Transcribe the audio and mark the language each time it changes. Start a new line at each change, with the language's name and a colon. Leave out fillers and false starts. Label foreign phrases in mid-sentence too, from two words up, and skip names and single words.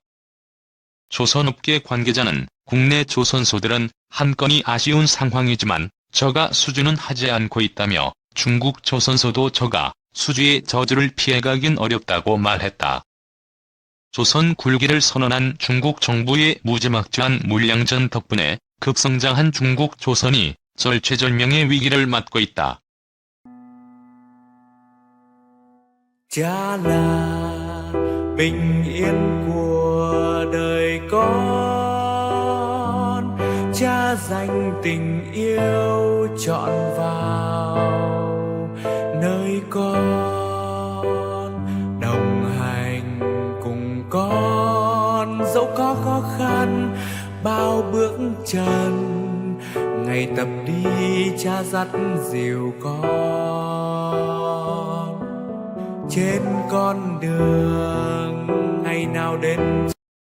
Korean: 조선업계 관계자는 국내 조선소들은 한 건이 아쉬운 상황이지만 저가 수주는 하지 않고 있다며 중국 조선소도 저가 수주의 저주를 피해가긴 어렵다고 말했다. 조선 굴기를 선언한 중국 정부의 무지막지한 물량전 덕분에 급성장한 중국 조선이 절체절명의 위기를 맞고 있다.
Vietnamese: Cha là bình yên của đời con, cha dành tình yêu trọn vào nơi con, đồng hành cùng con dẫu có khó khăn bao bước chân, ngày tập đi cha dắt dìu con trên con đường ngày nào đến